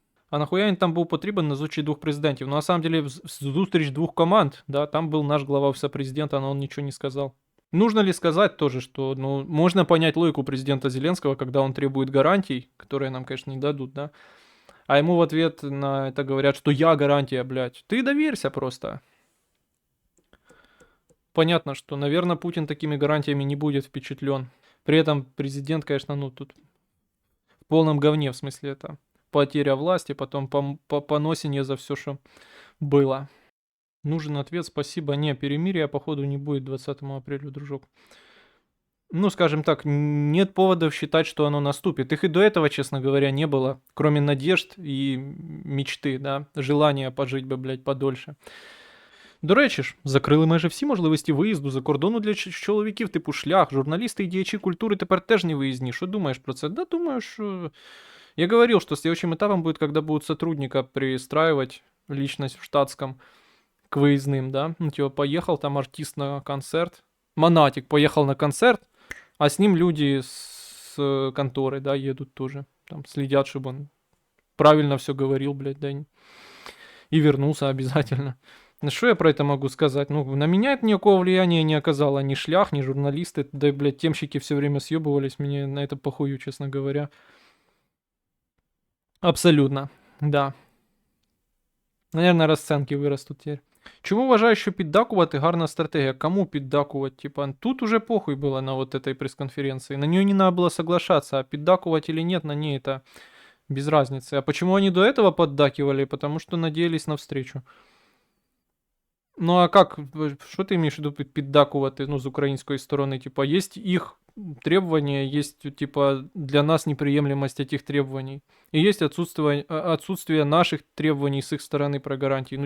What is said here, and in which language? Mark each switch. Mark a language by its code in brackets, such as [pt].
[uk] А нахуя він там був потрібен на зустрічі двох президентів? [ru] Ну, на самом деле, зустріч двух команд, да, там был наш глава офиса президента, но он ничего не сказал. Нужно ли сказать тоже, что, ну, можно понять логику президента Зеленского, когда он требует гарантий, которые нам, конечно, не дадут, да, а ему в ответ на это говорят, что я гарантия, блядь. Ты доверься просто. Понятно, что, наверное, Путин такими гарантиями не будет впечатлен. При этом президент, конечно, ну, тут в полном говне, в смысле, это потеря власти, потом поносение за все, что было. Нужен ответ, спасибо. Не, перемирия, походу, не будет 20 апреля, дружок. Ну, скажем так, нет поводов считать, что оно наступит. Их и до этого, честно говоря, не было. Кроме надежд и мечты, да, желания пожить бы, блядь, подольше. [uk] До речі ж, закрили майже всі можливості виїзду за кордону для чоловіків типу шлях, журналісти і діячі культури тепер теж не виїзні. Що думаєш про це? [ru] Да, думаю, что... Я говорил, что следующим этапом будет, когда будут сотрудника пристраивать личность в штатском к выездным, да? Ну, типа, поехал там артист на концерт, Монатик поехал на концерт, а с ним люди с конторы, да, едут тоже. Там следят, чтобы он правильно все говорил, блядь, да, и вернулся обязательно. Что я про это могу сказать? Ну, на меня это никакого влияния не оказало. Ни шлях, ни журналисты. Да и, блядь, темщики все время съебывались. Мне на это похую, честно говоря. Абсолютно, да. Наверное, [uk] розценки виростуть [ru] теперь. [uk] Чому вважаю, що піддакувати гарна стратегія? Кому піддакувати? [ru] Типа, тут уже похуй было на вот этой пресс-конференции. На нее не надо было соглашаться, [uk] а піддакувати [ru] или нет, на ней это без разницы. А почему они до этого поддакивали? Потому что надеялись на встречу. Ну а как, [uk] що ти [ru] имеешь в виду піддакувати, ну, [uk] з української сторони? [ru] Типа, есть их требования, есть, типа, для нас неприемлемость этих требований. И есть отсутствие наших требований с их стороны про гарантии.